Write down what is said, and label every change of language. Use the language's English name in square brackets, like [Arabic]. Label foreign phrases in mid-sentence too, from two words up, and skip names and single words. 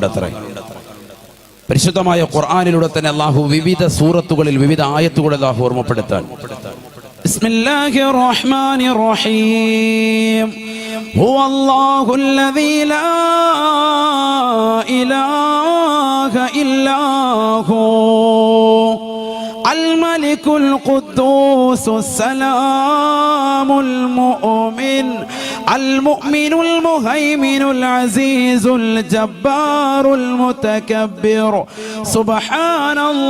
[Malayalam] അത്ര പരിശുദ്ധമായ ഖുർആനിലൂടെ തന്നെ അള്ളാഹു വിവിധ സൂറത്തുകളിൽ വിവിധ ആയത്തുകൾ അള്ളാഹു ഓർമ്മപ്പെടുത്താൻ. [Arabic] بسم الله الرحمن الرحيم. هو الله الذي لا إله إلا هو الملك القدوس السلام المؤمن المهيمن العزيز الجبار المتكبر سبحان